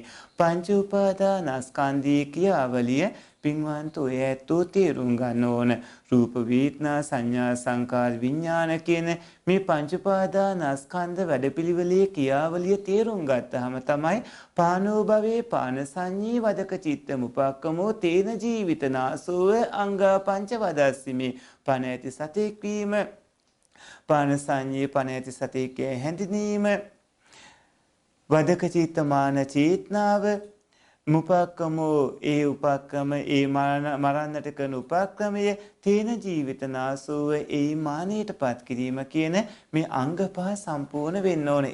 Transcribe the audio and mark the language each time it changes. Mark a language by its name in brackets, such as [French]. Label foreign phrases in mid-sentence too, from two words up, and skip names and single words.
[Sinhala] පංච උපාදානස්කන්ධය කියාවලිය පින්වන්ත ඔය ඇත්තෝ තේරුම් ගන්න ඕන. රූප වේදනා සංඥා සංකාර විඥාන කියන මේ පංච උපාදානස්කන්ධ වැඩපිළිවෙලේ ක්‍රියාවලිය තේරුම් ගත්තාම තමයි [Pali] පානෝ භවේ පාන සංඤී වදක චිත්ත මුපක්කමෝ තේන ජීවිතනාසෝව අංගා පංච වදස්සිමේ [Sinhala] පන ඇති සතෙක් වීම [Pali] පාන සංඤී [Sinhala] පන ඇති සතෙක් හැඳිනීම [Pali] වදක චිත්ත [Sinhala] මාන චේතනාව මුපක්කමෝ ඒ උපක්කම ඒ මරන්නට කරන උපක්‍රමය [Pali] තේන ජීවිතනාසෝව [Sinhala] ඒ මානයටපත් කිරීම කියන මේ අංග පහ සම්පූර්ණ වෙන්න ඕන.